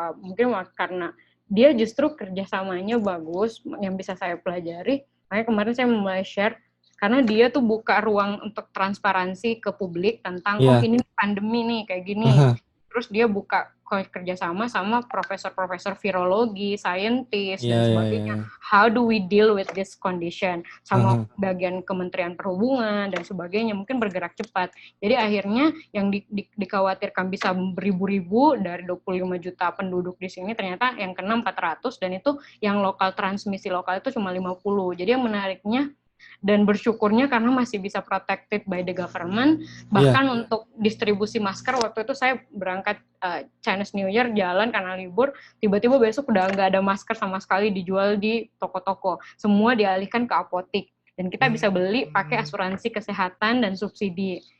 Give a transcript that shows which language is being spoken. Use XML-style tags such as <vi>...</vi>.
<id>Mungkin karena dia justru kerjasamanya bagus yang bisa saya pelajari. Makanya kemarin saya mulai share karena dia tuh buka ruang untuk transparansi ke publik tentang ini pandemi nih kayak gini. Terus dia buka kerjasama sama profesor-profesor virologi, saintis, dan sebagainya.</id> <en>How do we deal with this condition?</en> <id>Sama bagian Kementerian Perhubungan, dan sebagainya. Mungkin bergerak cepat. Jadi akhirnya yang dikhawatirkan bisa beribu-ribu dari 25 juta penduduk di sini, ternyata yang kena 400, dan itu yang transmisi lokal itu cuma 50. Jadi yang menariknya, dan bersyukurnya karena masih bisa</id> <en>protected by the government,</en> <id>bahkan untuk distribusi masker, waktu itu saya berangkat Chinese New Year jalan karena libur, tiba-tiba besok udah nggak ada masker sama sekali dijual di toko-toko, semua dialihkan ke apotik, dan kita bisa beli pakai asuransi kesehatan dan subsidi.</id>